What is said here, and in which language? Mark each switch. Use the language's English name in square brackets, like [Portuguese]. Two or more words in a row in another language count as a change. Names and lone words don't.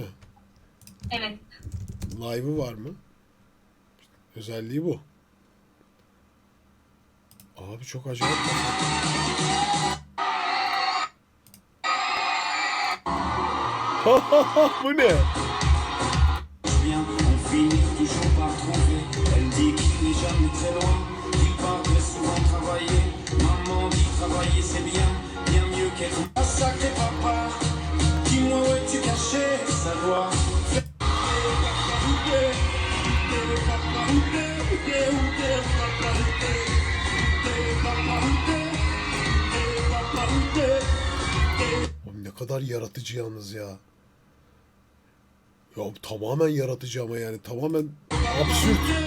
[Turkish] Evet. Live'ı var mı? Özelliği bu. Abi çok acayip. Bu ne? [French] Bien, on finit toujours par trouver. Elle dit qu'il n'est jamais très loin, qu'il part très souvent travailler. Maman dit travailler c'est bien, bien mieux qu'être un sacré papa. Dis-moi où es-tu caché, savoir. [Turkish] Oğlum ne kadar yaratıcı yalnız ya. Ya tamamen yaratıcı ama yani tamamen absürt.